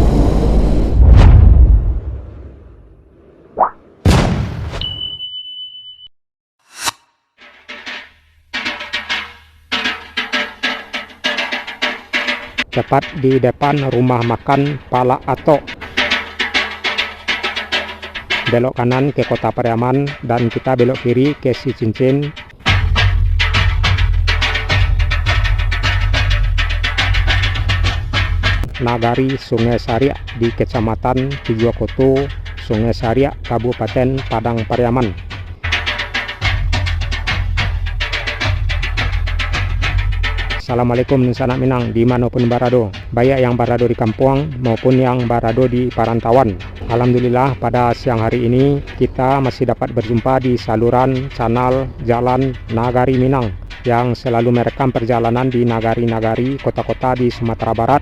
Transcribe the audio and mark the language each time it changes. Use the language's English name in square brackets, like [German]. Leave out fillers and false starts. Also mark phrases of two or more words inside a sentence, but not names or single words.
[Indonesian] Tepat di depan rumah makan Pala Ato. Belok kanan ke Kota Pariaman dan kita belok kiri ke Si Cincin. Nagari Sungai Saria di Kecamatan Tujuokoto, Sungai Saria, Kabupaten Padang Pariaman. Assalamualaikum sanak Minang dimanapun barado, baik yang barado di kampung maupun yang barado di perantauan. Alhamdulillah pada siang hari ini kita masih dapat berjumpa di saluran channel Jalan Nagari Minang yang selalu merekam perjalanan di nagari-nagari kota-kota di Sumatera Barat.